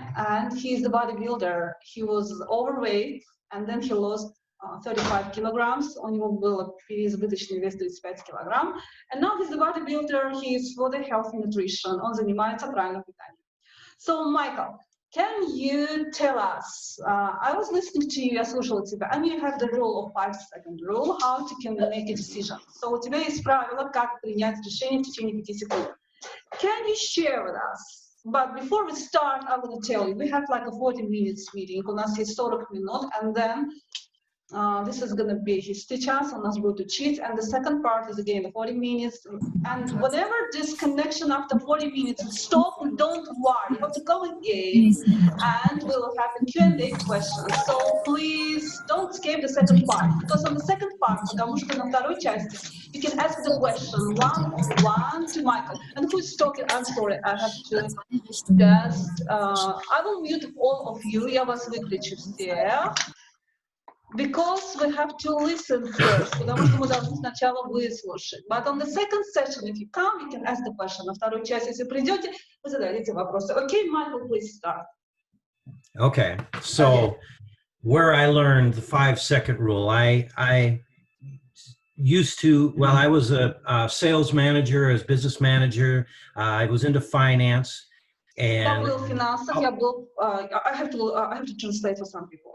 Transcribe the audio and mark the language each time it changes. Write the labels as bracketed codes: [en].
[en] And he's the bodybuilder. He was overweight, and then he lost 35 kilograms. [ru] У него был переизбыточный вес 35 килограмм. [en] And now he's the bodybuilder. He's for the healthy nutrition. [ru] Он занимается правильным питанием. [en] So, Michael, can you tell us, I was listening to you, [ru] я слушала тебя, [en] and you have the rule of 5-second rule, how to can make a decision. [ru] So, у тебя есть правило, как принять решение в течение 5 секунд. [en] Can you share with us? But before we start, I want to tell you, we have like a 40 minutes meeting, [ru] у нас есть 40 минут, [en] and then this is going to be his teach us, [ru] у нас будет учить, [en] and the second part is again the 40 minutes, and whenever disconnection after 40 minutes will stop, don't worry, you have to go again, and we'll have a Q&A question, so please don't skip the second part, because on the second part, [ru] потому что на второй части, [en] you can ask the question one to Michael, and who's talking, I'm sorry, I have to just, I will mute all of you, [ru] я вас выключу всех. [en] Because we have to listen first, [ru] потому что мы должны сначала выслушать. [en] But on the second session, if you come, you can ask the question. [ru] На вторую часть, если придете, вы зададите вопросы. [en] Okay, Michael, please start. Okay, so where I learned the 5-second rule, I used to, well, I was a sales manager, as business manager. I was into finance. And [ru] я был в финансах, я был, [en] I have to translate for some people.